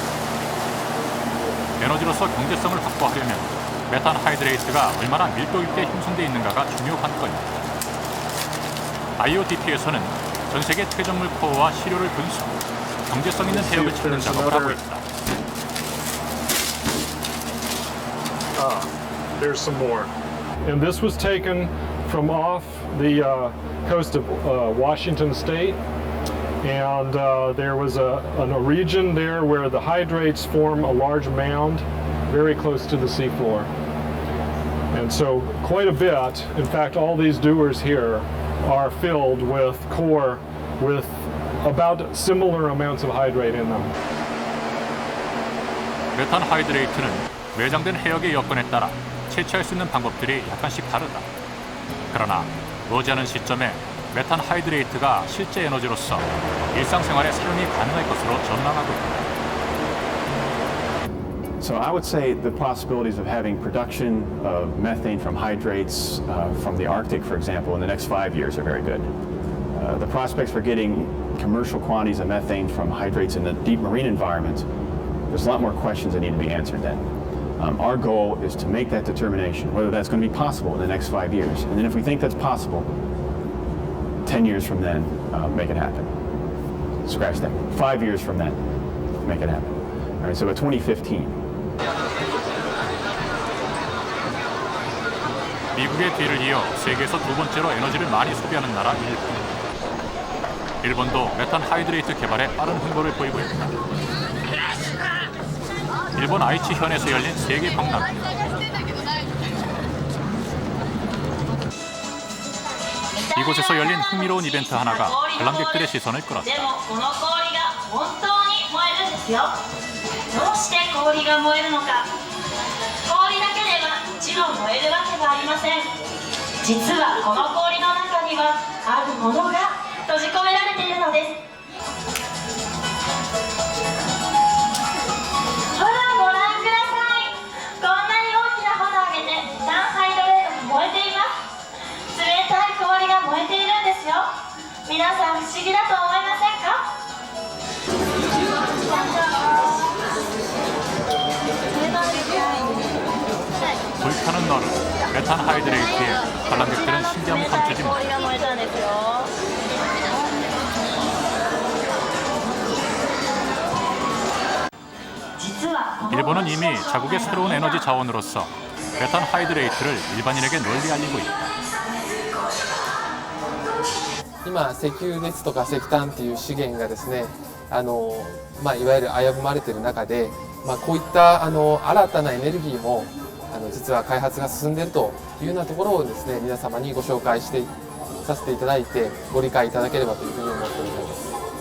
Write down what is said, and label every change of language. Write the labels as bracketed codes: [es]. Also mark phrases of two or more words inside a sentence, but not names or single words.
[ko] 에너지로서 경제성을 확보하려면 메탄 하이드레이트가 얼마나 밀도 있게 형성되어 있는가가 중요 관건이다. IOTP에서는 전 세계 퇴적물 코어와 시료를 분석, 경제성 있는 해역을 찾는 작업을 하고 있다. [en] There's some more. And this was taken from off the coast of Washington State. And there was a region there where the hydrates form a large mound very close to the seafloor. And so quite a bit, in fact all these dewars here are filled with core with about similar amounts of hydrate in them. [ko] 메탄 하이드레이트는 매장된 해역의 여건에 따라 채취할 수 있는 방법들이 약간씩 다르다. 그러나 머지않은 시점에 메탄 하이드레이트가 실제 에너지로서 일상생활에 사용이 가능할 것으로 전망하고 있다. [en] So I would say the possibilities of having production of methane from hydrates from the Arctic, for example, in the next 5 years are very good. The prospects for getting commercial quantities of methane from hydrates in the deep marine environment, there's a lot more questions that need to be answered then. Our goal is to make that determination, whether that's going to be possible in the next 5 years. And then if we think that's possible, 10 years from then, make it happen. Scratch that. 5 years from then, make it happen. All right, so by 2015. [ko] 미국의 뒤를 이어 세계에서 두 번째로 에너지를 많이 소비하는 나라 일본. 일본도 메탄 하이드레이트 개발에 빠른 흥보를 보이고 있다. 일본 아이치 현에서 열린 세계 박람. 이곳에서 열린 흥미로운 이벤트 하나가 관람객들의 시선을 끌었다. [ja] どうして氷が燃えるのか。氷だけではもちろん燃えるわけがありません。実はこの氷の中にはあるものが閉じ込められているのです。ほらご覧ください。こんなに大きな炎を上げてメタンハイドレートが燃えています。冷たい氷が燃えているんですよ。皆さん不思議だと思いませんか。 [ko] 불타는 너른, 메탄 하이드레이트에 관람객들은 신기함을 감추지 못했다. 일본은 이미 자국의 새로운 에너지 자원으로서 메탄 하이드레이트를 일반인에게 널리 알리고 있다. [ja] 今石油ですとか石炭っていう資源がですね、いわゆる危ぶまれている中で、こういった新たなエネルギーも実は開発が進んでいるというようなところをですね、皆様にご紹介させていただいてご理解いただければというふうに思っております。